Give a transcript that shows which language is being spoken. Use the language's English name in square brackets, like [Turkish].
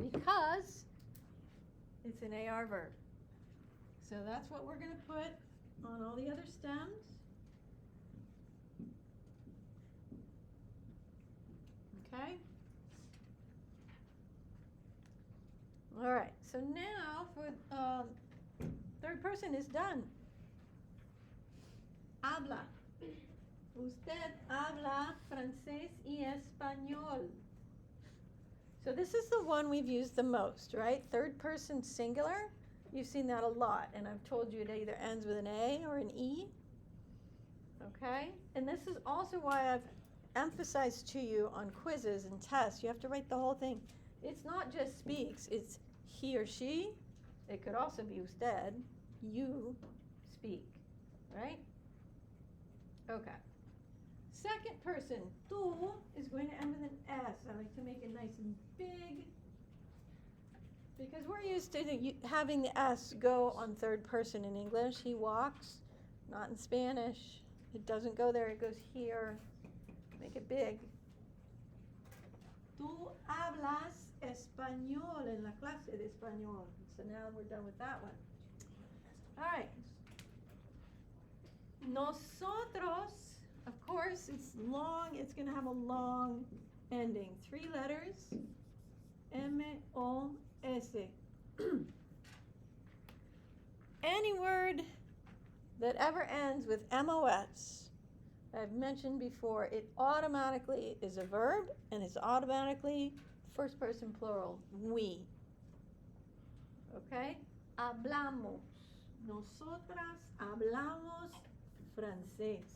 [English] Because it's an AR verb. So that's what we're going to put on all the other stems. Okay? All right, so now for third person is done. [Spanish] Habla. Usted habla francés y español. [English] So this is the one we've used the most, right? Third person singular. You've seen that a lot, and I've told you it either ends with an A or an E. Okay? And this is also why I've emphasized to you on quizzes and tests, you have to write the whole thing. It's not just speaks, it's he or she. It could also be usted, you speak, right? Okay. Second person, tú, is going to end with an S. I like to make it nice and big because we're used to having the S go on third person in English. He walks, not in Spanish. It doesn't go there, it goes here. Make it big. [Spanish] Tú hablas español en la clase de español. [English] So now we're done with that one. All right. Nosotros, of course, it's long. It's going to have a long ending. 3 letters. M-O-S. Any word that ever ends with M-O-S, I've mentioned before, it automatically is a verb, and it's automatically first person plural, we. Okay? Hablamos. [Spanish] Nosotras hablamos francés.